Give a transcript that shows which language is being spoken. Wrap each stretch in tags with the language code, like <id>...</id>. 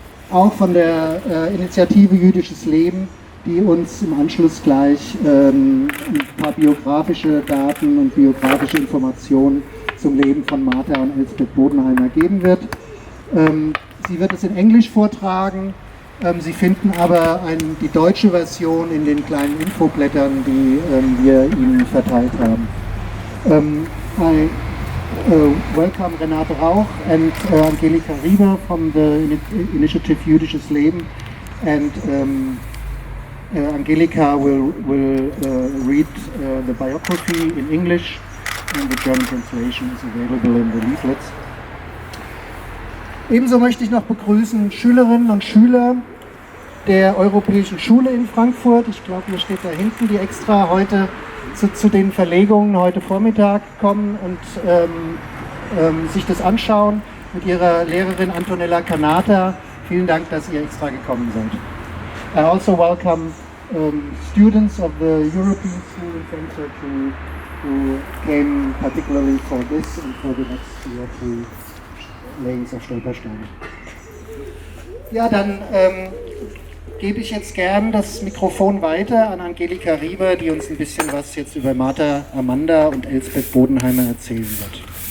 <de>auch von der Initiative Jüdisches Leben, die uns im Anschluss gleich ein paar biografische Daten und biografische Informationen zum Leben von Martha und Elsbeth Bodenheimer geben wird. Sie wird es in Englisch vortragen. Sie finden aber die deutsche Version in den kleinen Infoblättern, die wir Ihnen verteilt haben.</de> <en>I welcome Renate Rauch and Angelika Rieber from the Initiative Jüdisches Leben, and Angelika will read the biography in English, and the German translation is available in the leaflets.</en> <de>Ebenso möchte ich noch begrüßen Schülerinnen und Schüler der Europäischen Schule in Frankfurt. Ich glaube, mir steht da hinten, die extra heute zu den Verlegungen heute Vormittag kommen und sich das anschauen mit ihrer Lehrerin Antonella Canata. Vielen Dank, dass ihr extra gekommen seid.</de> <en>I also welcome students of the European School in Frankfurt who came particularly for this and for the next 2 or 3 layings of Stolpersteine.</en> <de>Ja, dann gebe ich jetzt gern das Mikrofon weiter an Angelika Rieber, die uns ein bisschen was jetzt über Martha, Amanda und Elsbeth Bodenheimer erzählen wird.</de>